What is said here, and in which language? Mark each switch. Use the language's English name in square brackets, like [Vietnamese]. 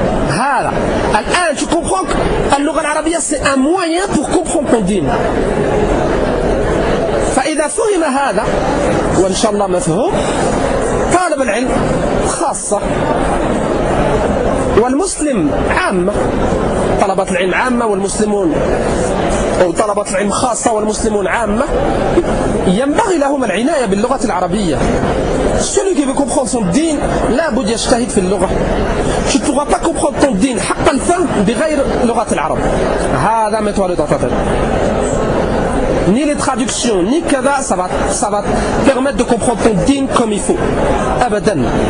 [Arabic] هذا الآن شوفوا خلص اللغة العربية [French] c'est un moyen pour comprendre ton din. [Arabic] فإذا فهم هذا وإن شاء الله مفهوم طالب العلم خاصة والمسلم عامة. طلبة العلم عامة والمسلمون أو طلبة العلم خاصة والمسلمون عامة ينبغي لهم العناية باللغة العربية. [French] Celui qui veut comprendre son [Arabic] دين لا بد يجتهد في اللغة. [French] Tu ne pourras pas comprendre ton [Arabic] دين حق الفهم بغير لغة العرب. هذا متوالي تعتقد. [French] Ni les traductions, ni kada, ça va permettre de comprendre ton din comme il faut. Abadan.